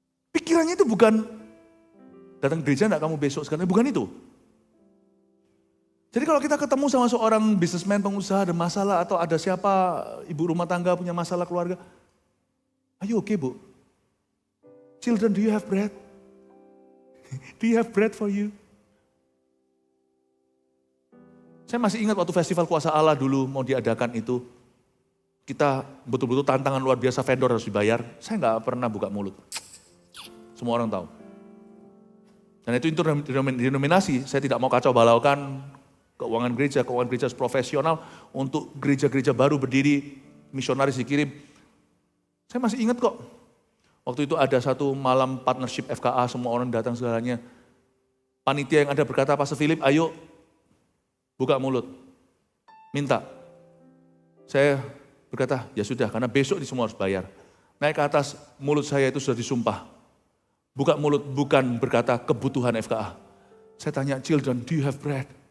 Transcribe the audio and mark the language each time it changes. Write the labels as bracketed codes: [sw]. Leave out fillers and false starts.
[id] Pikirannya itu bukan, datang ke gereja enggak kamu besok sekarang, bukan itu. Jadi kalau kita ketemu sama seorang businessman, pengusaha, ada masalah, atau ada siapa, ibu rumah tangga punya masalah keluarga, [en] are you okay, [id] Bu? [en] Children, do you have bread? Do you have bread for you? [id] Saya masih ingat waktu festival Kuasa Allah dulu mau diadakan itu, kita betul-betul tantangan luar biasa, vendor harus dibayar. Saya nggak pernah buka mulut. Semua orang tahu. Dan itu denominasi, saya tidak mau kacau balaukan keuangan gereja profesional untuk gereja-gereja baru berdiri, misionaris dikirim. Saya masih ingat kok. Waktu itu ada satu malam partnership FKA, semua orang datang segalanya. Panitia yang ada berkata, Pastor Philip, ayo buka mulut, minta. Saya berkata, ya sudah, karena besok di semua harus bayar. Naik ke atas, mulut saya itu sudah disumpah. Buka mulut bukan berkata kebutuhan FKA. Saya tanya, [en] children, do you have bread?